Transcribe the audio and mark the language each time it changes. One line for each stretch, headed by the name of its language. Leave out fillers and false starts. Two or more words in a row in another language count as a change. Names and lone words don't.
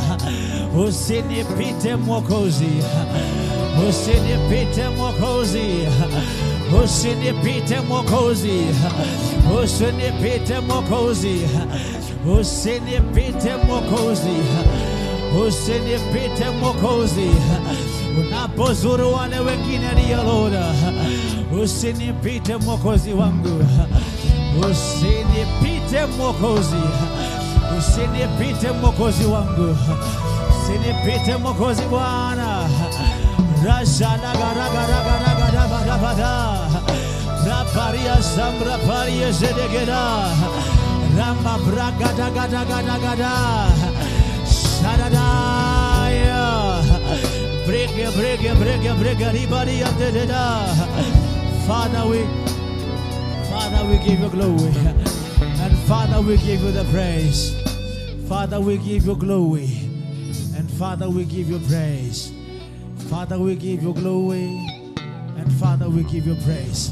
Swahili: usinipite Mwokozi, usinipite Mwokozi, usinipite Mwokozi, usinipite Mwokozi, usinipite Mwokozi, usinipite Mwokozi, unapozuru wale wengine ndiyo Lord, usinipite Mwokozi wangu. Usinipite Mwokozi, usinipite Mwokozi wangu, usinipite Mwokozi Bwana. Rashana gara gara gara gara bara bara, raparia sambra paria zedegera, ramba braga daga daga daga da, shadadaya, brege brege brege brege ribari abdeda.
English: Father, we give you glory, and Father, we give you the praise. Father, we give you glory, and Father, we give you praise. Father, we give you glory, and Father, we give you praise.